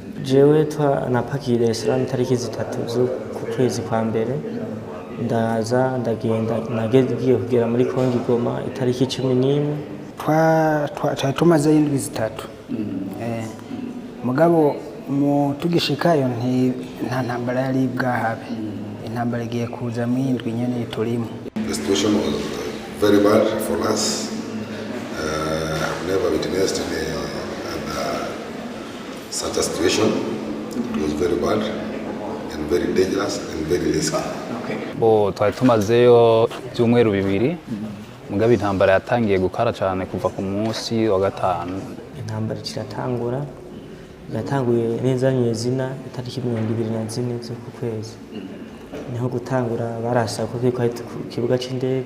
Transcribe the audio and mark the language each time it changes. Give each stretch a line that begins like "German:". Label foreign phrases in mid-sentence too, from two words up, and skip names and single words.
Rundi: Jewe napakiye Dar es Salaam tariki 3 z'uku kwezi kwa mbere, ndaza ndagenda nagiye kugera muri Congo Goma itariki 11. Twari tumaze indwi zitatu. Mugabo tugishikayo nta ntambara yari bwahabe. Intambara igiye kuza mu indwi nyene turimo.
English: The situation was very bad for us. I've never witnessed such a situation. It was very bad and very dangerous and very risky.
Rundi: Twari tumazeyo byumweru bibiri. Mugabe intambara yatangiye gukara cyane kuva ku munsi wa gatanu. Intambara kiratangura. Yatanguye neza nyezina itariki 24 z'uku kwezi. Niho gutangura barasa kuko ku kibuga c'indege.